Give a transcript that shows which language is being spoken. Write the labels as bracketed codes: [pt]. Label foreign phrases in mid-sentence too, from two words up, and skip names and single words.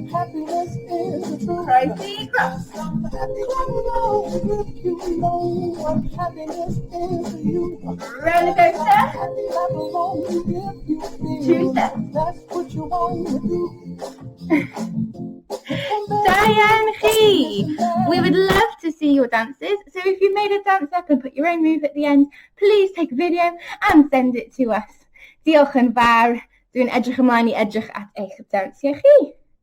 [en] Croesi, cross. Roller coaster. [cy] 2 steps. Da iawn chi! [en] We would love to see your dances, so if you've made a dance up and put your own move at the end, please take a video and send it to us. [cy] Diolch yn fawr. Dwi'n edrych ymlaen I edrych at eich dansiau chi.